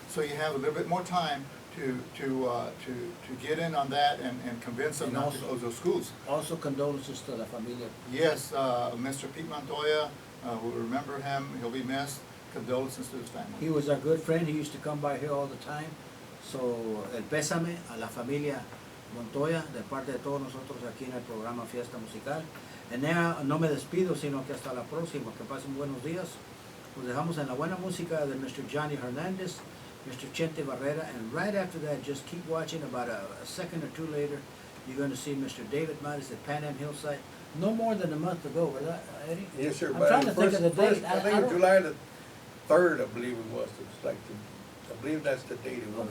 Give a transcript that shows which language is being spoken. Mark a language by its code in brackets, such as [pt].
[en] So you have a little bit more time to get in on that and convince them And not to also- close those schools. Also condolences to [es] la familia. [en] Yes, Mr. Pete Montoya, we'll remember him. He'll be missed. Condolences to his family. He was our good friend, he used to come by here all the time. [es] So, el pésame a la familia Montoya, de parte de todos nosotros aquí en el programa Fiesta Musical. [en] And now, [es] no me despido, sino que hasta la próxima, que pasen buenos días. Nos dejamos en la buena música de Mr. [en] Johnny Hernandez, Mr. Chente Barrera, and right after that, just keep watching. About a second or two later, you're going to see Mr. David Mattis at Pan Am Hillside. No more than a month ago, right, Eddie? Yes, sir. I'm but trying to think of the first- date. I think don't- July the 3rd, I believe it was. It's like, I believe that's the date it was.